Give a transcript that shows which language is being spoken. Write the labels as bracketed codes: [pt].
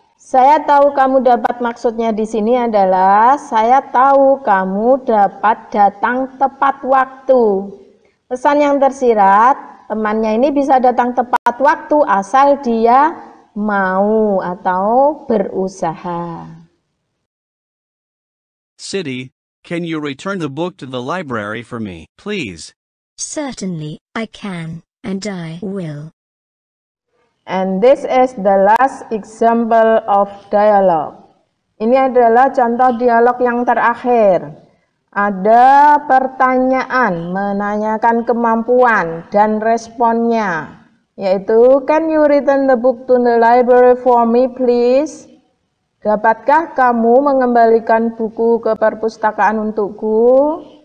[id] Saya tahu kamu dapat maksudnya di sini adalah saya tahu kamu dapat datang tepat waktu. Pesan yang tersirat, temannya ini bisa datang tepat waktu asal dia mau atau berusaha. [en] Siti, can you return the book to the library for me, please? Certainly, I can, and I will. And this is the last example of dialogue. [id] Ini adalah contoh dialog yang terakhir. Ada pertanyaan menanyakan kemampuan dan responnya, yaitu [en] can you return the book to the library for me please? [id] Dapatkah kamu mengembalikan buku ke perpustakaan untukku?